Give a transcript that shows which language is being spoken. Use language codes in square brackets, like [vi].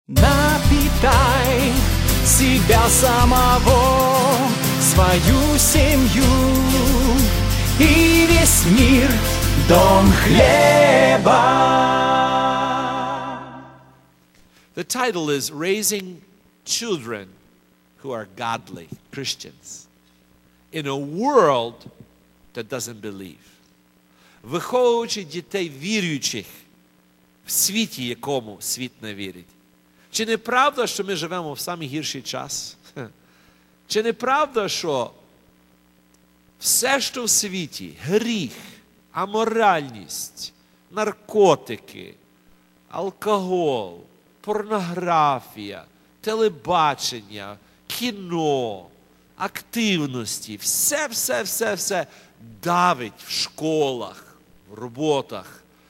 [ru] Напитай себя самого, свою семью и весь мир дом хлеба. [en] The title is Raising Children Who Are Godly Christians in a World That Doesn't Believe. [uk] Виховуючи дітей віруючих в світі, якому світ не вірить. Чи не правда, що ми живемо в самий гірший час? Чи не правда, що все, що в світі, гріх, аморальність, наркотики, алкоголь, порнографія, телебачення, кіно, активності, все давить в школах, в роботах.